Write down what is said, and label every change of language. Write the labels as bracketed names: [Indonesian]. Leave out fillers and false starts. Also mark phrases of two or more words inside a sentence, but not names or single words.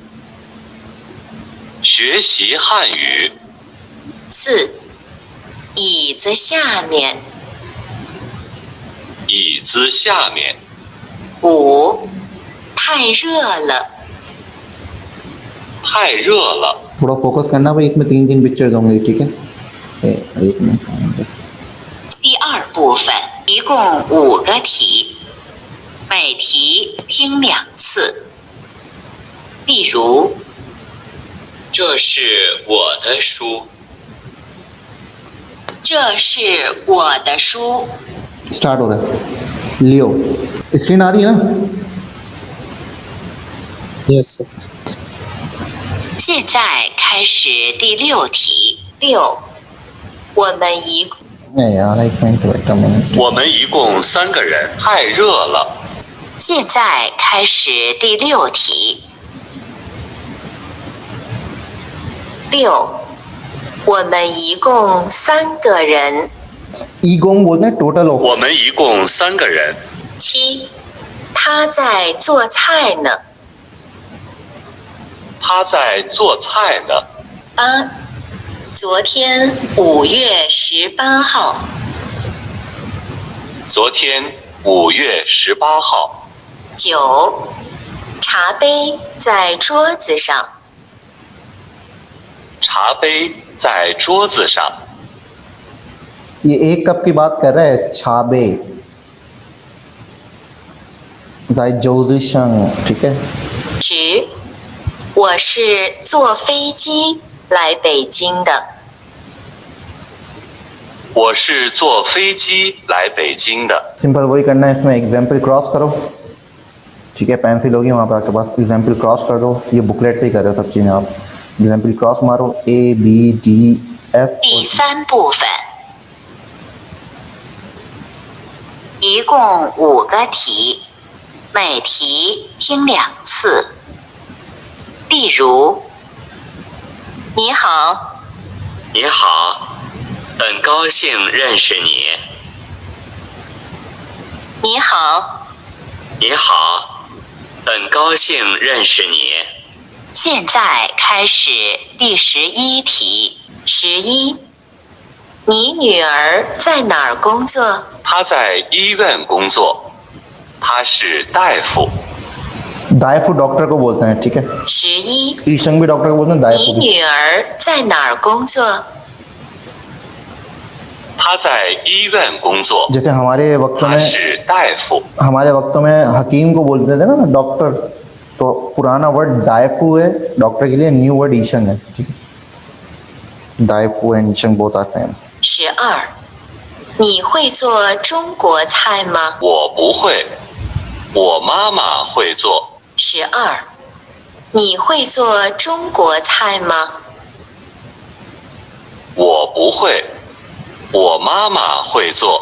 [Chinese] 学习汉语。 4. 椅子下面。椅子下面。 5. 太热了。太热了。 [Hindi] थोड़ा फोकस करना भाई, इसमें 3 पिक्चर्स होंगे। ठीक है, एक मिनट। [Chinese] 第2部分一共5个题，每题听2次。例如，这是我的书。这是我的书。 [Hindi] स्टार्ट हो रहा है। लियो, स्क्रीन आ रही है ना? [English] Yes sir. [Chinese] 现在开始第6题。6. 我们一 [Hindi] नहीं यार, एक मिनट [English] wait a minute. [Chinese] 我们一共3个人。太热了。现在开始第6题。6. 我们一共3个人。 [Hindi] ईगोंग बोलते हैं [English] total of. [Chinese] 我们一共3个人。 7. 他在做菜呢。他在做菜呢。 8. 昨天5月18号。昨天5月18号。 9. 茶杯在桌子上。茶杯在桌子上。 [Hindi] ये एक कप की बात कर रहा है, छाबे। [Chinese] 在周日上 [Hindi] ठीक है [Chinese] 10，我是坐飞机来北京的。我是坐飞机来北京的。 [Hindi] सिंपल वही करना है इसमें [English] example cross [Hindi] करो ठीक है पेंसिल होगी वहाँ पे आपके पास [English] example cross [Hindi] कर दो ये बुकलेट पे ही कर रहे हो सब चीज़ें आप [English] example cross [Hindi] मारो A B D F [Chinese] 第3部分，一共5个题，每题听2次。例如，你好，你好，很高兴认识你。你好，你好，很高兴认识你。现在开始第11题。11，你女儿在哪儿工作？他在医院工作，他是大夫。 [Hindi] दायफू डॉक्टर को बोलते हैं ठीक है [Chinese] 11， [Hindi] ईशंग भी डॉक्टर को बोलते हैं [Chinese] 你 [Hindi] दायफू भी [Chinese] 女儿在哪儿工作？他在医院工作， [Hindi] जैसे हमारे वक्तों [Chinese] 他 [Hindi] में [Chinese] 是大夫。 [Hindi] हमारे वक्तों में हकीम को बोलते थे ना डॉक्टर तो पुराना वर्ड दायफू है डॉक्टर के लिए [English] new word [Hindi] ईशंग है ठीक है दायफू एंड ईशंग [English] both are same [Chinese] 12，你会做中国菜吗？我不会，我妈妈会做。 12，你会做中国菜吗？我不会，我妈妈会做。